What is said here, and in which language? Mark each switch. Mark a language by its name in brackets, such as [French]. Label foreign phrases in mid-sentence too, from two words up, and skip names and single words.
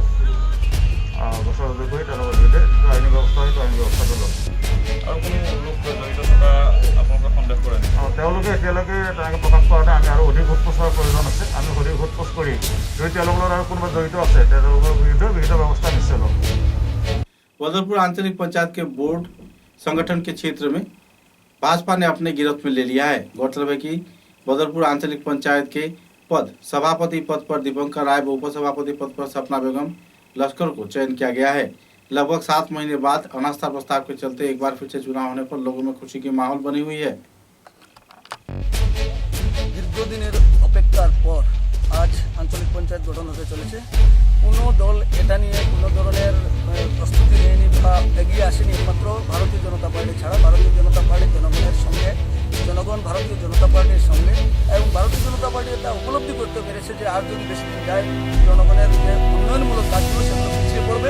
[Assamese] গোচৰ ৰুজু কৰি তেওঁলোকৰ বিৰুদ্ধে যিটো আইনী ব্যৱস্থা সেইটো আইনী ব্যৱস্থাটো ল'ম। আৰু কোনো লোক জড়িত থকা আপোনালোকে সন্দেহ কৰে? তেওঁলোকে এতিয়ালৈকে তেনেকৈ প্ৰকাশ কৰা নাই। আমি আৰু অধিক সোধপোছৰ প্ৰয়োজন আছে। আমি অধিক সোধপোছ কৰি যদি তেওঁলোকৰ লগত আৰু কোনোবা জড়িত আছে তেওঁলোকৰ বিৰুদ্ধে বিহিত ব্যৱস্থা নিশ্চয় ল'ম। [Hindi] बदरपुर आंचलिक पंचायत के बोर्ड संगठन के क्षेत्र में भाजपा ने अपने गिरफ्त में ले लिया है। गौरतलब है कि बदरपुर आंचलिक पंचायत के पद सभापति पद पर दीपंकर राय व उपसभापति पद पर सपना बेगम लश्कर को चयन किया गया है। लगभग 7 महीने बाद अनास्था प्रस्ताव के चलते एक बार फिर से चुनाव होने पर लोगों में खुशी की माहौल बनी हुई है। [Bangla] দীর্ঘদিনের অপেক্ষার পর আজ আঞ্চলিক পঞ্চায়েত গঠন হতে চলেছে। কোনো দল এটা নিয়ে কোনো ধরনের প্রস্তুতি নেয়নি বা এগিয়ে আসেনি, একমাত্র ভারতীয় জনতা পার্টি ছাড়া। ভারতীয় জনতা পার্টি জনগণের সঙ্গে, জনগণ ভারতীয় জনতা পার্টির সঙ্গে, এবং ভারতীয় জনতা পার্টি এটা উপলব্ধি করতে পেরেছে যে আর যদি বেশি দিন যায় জনগণের যে উন্নয়নমূলক কাজগুলো সেগুলো পিছিয়ে পড়বে।